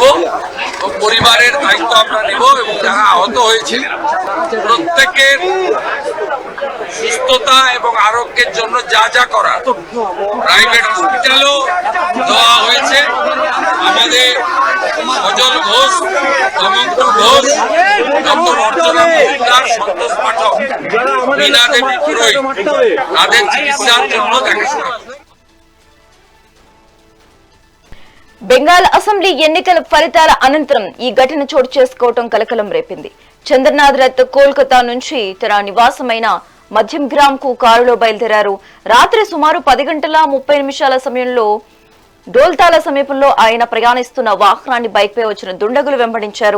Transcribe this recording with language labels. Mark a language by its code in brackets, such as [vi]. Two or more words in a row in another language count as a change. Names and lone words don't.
[bn] পরিবারের দায়িত্ব আমরা নেব এবং যারা আহত হয়েছে প্রত্যেকের সুস্থতা এবং আরোগ্যের জন্য যা যা করার [en] private hospital [bn] দেওয়া হয়েছে। আমাদের সজল ঘোষ, দমন্ত ঘোষ, ডক্টর অর্চনা মজুমদার, সন্তোষ পাঠক, মীনা দেবী পুরোহিত তাদের চিকিৎসার জন্য দেখাশোনা। [te] బెంగాల్ అసెంబ్లీ ఎన్నికల ఫలితాల అనంతరం ఈ ఘటన చోటు చేసుకోవడం కలకలం రేపింది. చంద్రనాథ్ రత్ కోల్కతా నుంచి తన నివాసమైన మధ్యం గ్రామ్ కు కారులో బయలుదేరారు. రాత్రి సుమారు 10:30 సమయంలో డోల్తాల సమీపంలో ఆయన ప్రయాణిస్తున్న వాహనాన్ని బైక్ పై వచ్చిన దుండగులు వెంబడించారు.